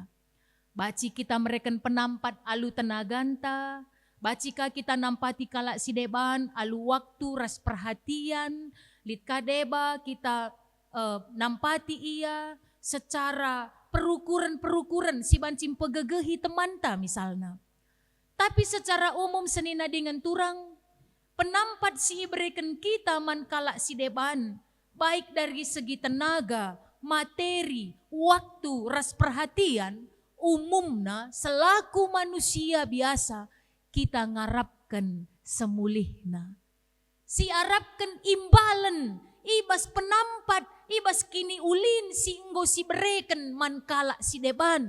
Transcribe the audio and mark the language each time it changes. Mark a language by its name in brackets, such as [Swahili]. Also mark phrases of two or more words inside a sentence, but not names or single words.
[Batak Karo] Baci kita mereken penampat alu tenaganta, bacika kita nampati kala si deban alu waktu ras perhatian, lit kadeba kita nampati ia secara perukuran si bancim pegegehi temanta misalnya. Tapi [Indonesian] secara umum [Batak Karo] senina dengan turang, penampat si ibreken kita man kala si deban, [Indonesian] baik dari segi tenaga, materi, waktu, [Batak Karo] ras perhatian, umumna selaku manusia biasa kita ngarapkan semulihna. Si arapkan imbalan, ibas penampat, ibas kini ulin si enggo si bereken man kala si deban.